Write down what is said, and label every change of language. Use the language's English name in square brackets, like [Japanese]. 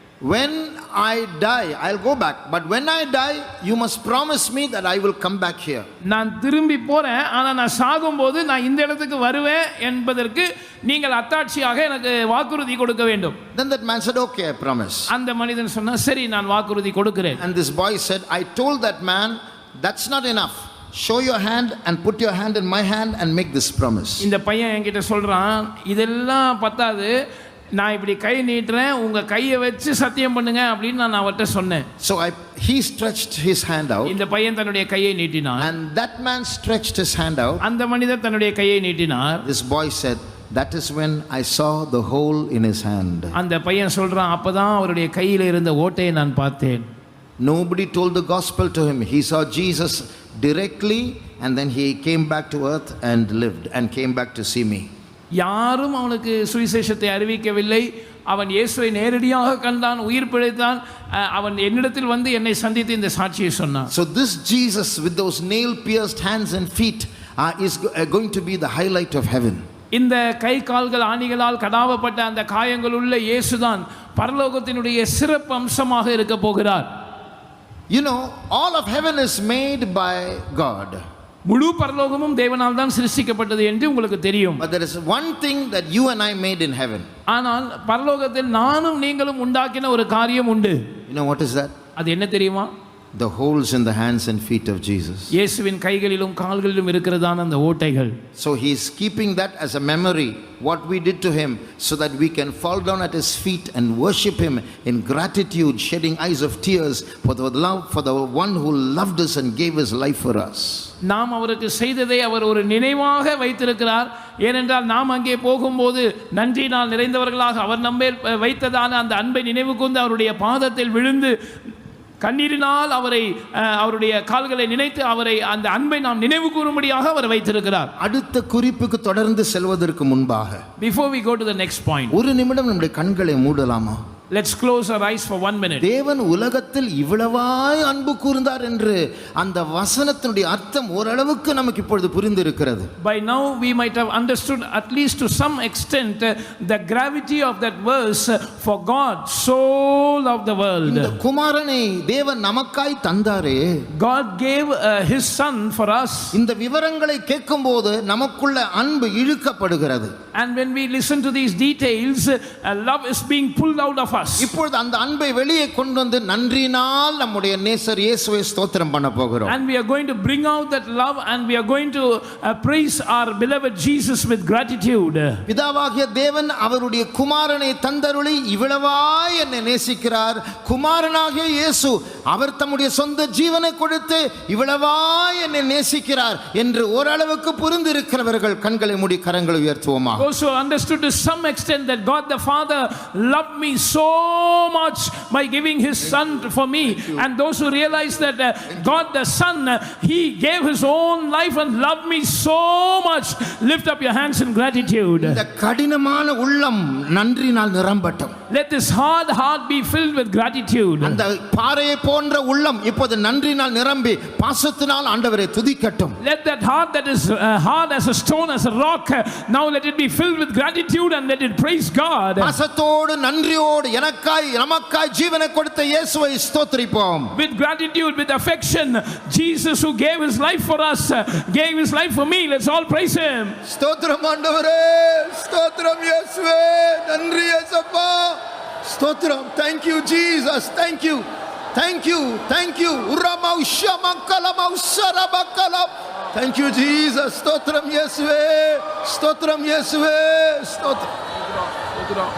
[English] When I die, I'll go back. But when I die, you must promise me that I will come back here. [Tamil] நான் திரும்பி போறேன், ஆனா நான் சாகும்போது நான் இந்த இடத்துக்கு வருவேன் என்பதற்கு நீங்கள் அத்தாட்சியாக எனக்கு வாக்குறுதி கொடுக்க வேண்டும். [English] Then that man said, okay, I promise. [Tamil] அந்த மனிதன் சொன்னா, சரி நான் வாக்குறுதி கொடுக்கிறேன். [English] And this boy said, I told that man, that's not enough. Show your hand and put your hand in my hand and make this promise. [Tamil] இந்த பையன் என்கிட்ட சொல்றான், இதெல்லாம் பத்தாது, நான் இப்படி கை நீட்டுறேன், உங்க கையை வச்சு சத்தியம் பண்ணுங்க அப்படின்னு நான் அவர்கிட்ட சொன்னேன். [English] So he stretched his hand out, [Tamil] இந்த பையன் தன்னுடைய கையை நீட்டினான். [English] and that man stretched his hand out. [Tamil] அந்த மனிதர் தன்னுடைய கையை நீட்டினார். [English] This boy said, that is when I saw the hole in his hand. [Tamil] அந்த பையன் சொல்றான், அப்பதான் அவருடைய கையில இருந்த ஓட்டையை நான் பார்த்தேன். [English] Nobody told the gospel to him. He saw Jesus directly, and then he came back to earth and lived and came back to see me. [Tamil] யாரும் அவனுக்கு சுவிசேஷத்தை அறிவிக்கவில்லை. அவன் இயேசுவை நேரடியாக கண்டான், உயிர் பிழைத்தான். அவன் என்னிடத்தில் வந்து என்னை சந்தித்து இந்த சாட்சியை சொன்னான். [English] So this Jesus with those nail pierced hands and feet is going to be the highlight of heaven. [Tamil] இந்த கை கால்கள் ஆணிகளால் கடாவப்பட்ட அந்த காயங்கள் உள்ள இயேசுதான் பரலோகத்தினுடைய சிறப்பு அம்சமாக இருக்க போகிறார். [English] You know, all of heaven is made by God. [Tamil] முழு பரலோகமும் தேவனால் தான் சிருஷ்டிக்கப்பட்டது என்று உங்களுக்கு தெரியும். [English] But there is one thing that you and I made in heaven. [Tamil] ஆனால் பரலோகத்தில் நானும் நீங்களும் உண்டாக்கின ஒரு காரியம் உண்டு. [English] You know what is that? [Tamil] அது என்ன தெரியுமா? [English] The holes in the hands and feet of Jesus. [Tamil] இயேசுவின் கைகளிலும் கால்களிலும் இருக்கிறதான அந்த ஓட்டைகள். [English] So he is keeping that as a memory, what we did to him, so that we can fall down at his feet and worship him in gratitude, shedding eyes of tears for the love for the one who loved us and gave his life for us. [Tamil] நாம் அவருக்கு செய்ததை அவர் ஒரு நினைவாக வைத்திருக்கிறார். ஏனென்றால் நாம் அங்கே போகும்போது நன்றியினால் நிறைந்தவர்களாக அவர் நம்மேல் வைத்ததான அந்த அன்பை நினைவு கூர்ந்து அவருடைய பாதத்தில் விழுந்து கண்ணீரினால் அவருடைய கால்களை நினைத்து அவரை அந்த அன்பை நாம் நினைவு கூறும்படியாக அவர் வைத்திருக்கிறார். அடுத்த குறிப்புக்கு தொடர்ந்து செல்வதற்கு முன்பாக, [English] before we go to the next point, [Tamil] ஒரு நிமிடம் நம்முடைய கண்களை மூடலாமா? [English] let's close our eyes for 1 minute. [Tamil] தேவன் உலகத்தில் இவ்வளவாய் அன்பு கூர்ந்தார் என்று அந்த வசனத்தினுடைய அர்த்தம் ஓரளவுக்கு நமக்கு இப்பொழுது புரிந்து இருக்கிறது. [English] By now we might have understood at least to some extent the gravity of that verse, for God so loved the world. [Tamil] இந்த குமாரனை தேவன் நமக்காய் தந்தாரே. [English] God gave his son for us. [Tamil] இந்த விவரங்களை கேட்கும்போது நமக்குள்ள அன்பு இழுக்கப்படுகிறது. [English] And when we listen to these details, love is being pulled out of us. [Tamil] இப்பொழுது அந்த அன்பை வெளியே கொண்டு வந்து நன்றியினால் நம்முடைய நேசர் இயேசுவை ஸ்தோத்திரம் பண்ண போகிறோம். [English] And we are going to bring out that love, and we are going to praise our beloved Jesus with gratitude. [Tamil] பிதாவாகிய தேவன் அவருடைய குமாரனை தந்தருளி இவ்வளவாய் என்னை நேசிக்கிறார். குமாரனாகிய இயேசு அவர் தம்முடைய சொந்த ஜீவனை கொடுத்து இவ்வளவாய் என்னை நேசிக்கிறார் என்று ஓரளவுக்கு புரிந்து இருக்கிறவர்கள் கண்களை மூடி கரங்களை உயர்த்துவோமா? [English] Those who understood to some extent that God the Father loved me so much by giving his son for me, and those who realize that God the Son, he gave his own life and loved me so much, lift up your hands in gratitude. [Tamil] இந்த கடினமான உள்ளம் நன்றினால் நிரம்பட்டும். [English] Let this hard heart be filled with gratitude. [Tamil] அந்த பாறையை போன்ற உள்ளம் இப்போது நன்றினால் நிரம்பி பாசத்தினால் ஆண்டவரை துதிக்கட்டும். [English] Let that heart that is hard as a stone, as a rock, now let it be filled with gratitude and let it praise God. [Tamil] பாசத்தோடு நன்றியோடு எனக்காய் நமக்காய் ஜீவனை கொடுத்த இயேசுவை ஸ்தோத்திரிப்போம். [English] With gratitude, with affection, Jesus who gave his life for us, gave his life for me. Let's all praise him. [Tamil] ஸ்தோத்திரம் ஆண்டவரே, ஸ்தோத்திரம் இயேசுவே, நன்றி இயேசப்பா, ஸ்தோத்திரம். [English] Thank you Jesus, thank you, thank you, thank you. உரமௌஷ மக்கலமௌசரபக்கலம். Thank you Jesus, [Tamil] ஸ்தோத்திரம் இயேசுவே, ஸ்தோத்திரம் இயேசுவே, ஸ்தோத்திரம்.